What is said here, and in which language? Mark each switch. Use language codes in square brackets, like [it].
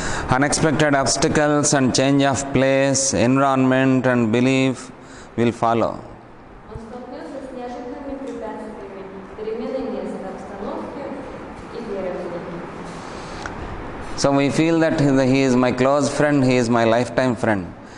[en] Unexpected obstacles and change of place, environment and belief will follow. [ru] Он столкнется с неожиданными препятствиями, переменой места, обстановки и верований. [en] So we feel that he is my close friend, he is my lifetime friend.